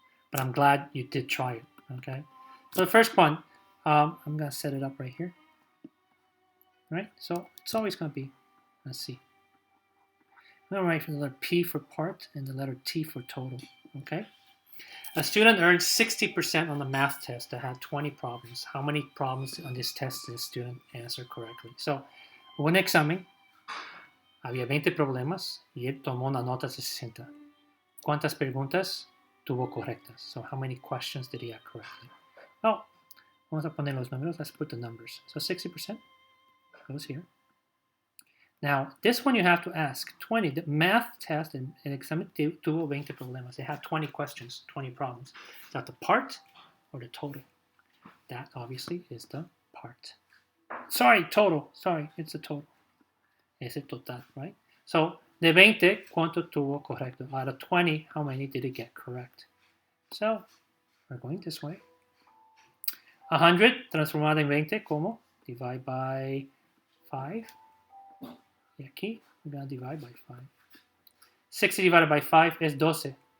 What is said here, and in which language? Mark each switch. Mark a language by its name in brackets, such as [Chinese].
[English] But I'm glad you did try it. Okay. So the first one, I'm gonna set it up right here. Right. So it's always gonna be, let's see. I'm gonna write for the letter P for part and the letter T for total. Okay. A student earned 60% on the math test that had 20 problems. How many problems on this test did the student answer correctly? [Spanish] So, hubo un examen, había 20 problemas y él tomó una nota de 60. ¿Cuántas preguntas tuvo correctas? [English] So, how many questions did he have correctly? [Spanish] Oh, vamos a poner los números. [English] Let's put the numbers. So, 60% goes here. Now, this one you have to ask 20. The math test in [Spanish] examen tuvo 20 problemas. [English] They had 20 questions, 20 problems. Is that the part or the total? That obviously is the part. Sorry, total. Sorry, it's the total. [Spanish] Es el total, [English] right? [Spanish] So, de 20, ¿cuánto tuvo correcto? [English] Out of 20, how many did it get correct? So, we're going this way. [Spanish] 100 transformado en 20, ¿cómo? [English] Divide by 5. [Spanish] Y aquí, [English] we're going to divide by 5. 60 divided by 5 is 12.